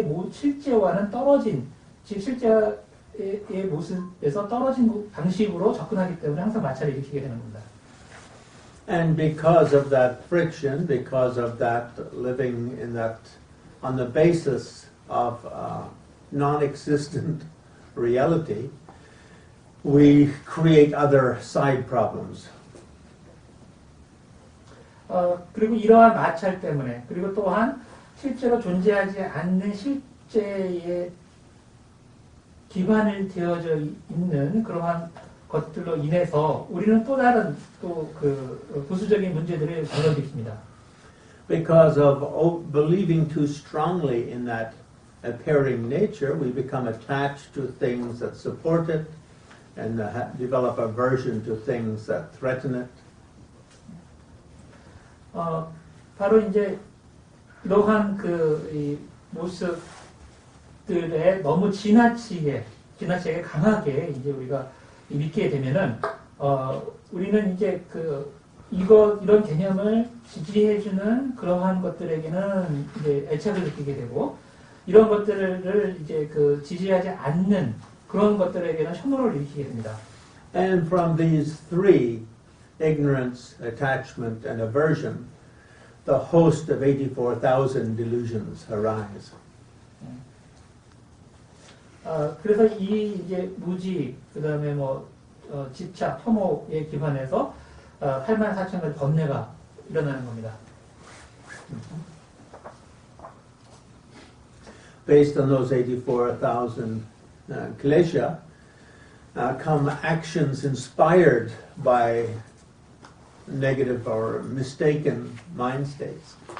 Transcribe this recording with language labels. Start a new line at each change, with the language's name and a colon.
Korean: 실제와는 떨어진, 즉 실제의 모습에서 떨어진 방식으로 접근하기 때문에 항상 마찰을 일으키게 되는 겁니다.
English: And because of that friction, because of that living in that, on the basis of non-existent reality, we create other side problems.
Korean: 그리고 이러한 마찰 때문에, 그리고 또한 실제로 존재하지 않는 실제의 기반을 되어져 있는 그러한 것들로 인해서 우리는 또 다른 또 그 부수적인 문제들을 벌어들입니다.
English: Because of believing too strongly in that appearing nature, we become attached to things that support it and develop aversion to things that threaten it.
Korean: 바로 이제 이러한 이 모습들에 너무 지나치게 강하게 이제 우리가 믿게 되면은 우리는 이제 이런 개념을 지지해주는 그러한 것들에게는 이제 애착을 느끼게 되고 이런 것들을 이제 지지하지 않는 그런 것들에게는 혐오를 일으키게 됩니다.
English: And from these three, ignorance, attachment, and aversion, the host of 84,000 delusions arise.
Korean: 그래서 이 이제 무지, 그 다음에 집착, 혐오에 기반해서 84,000가지 번뇌가 일어나는 겁니다.
English: Based on those 84,000 klesha, come actions inspired by negative or mistaken mind states.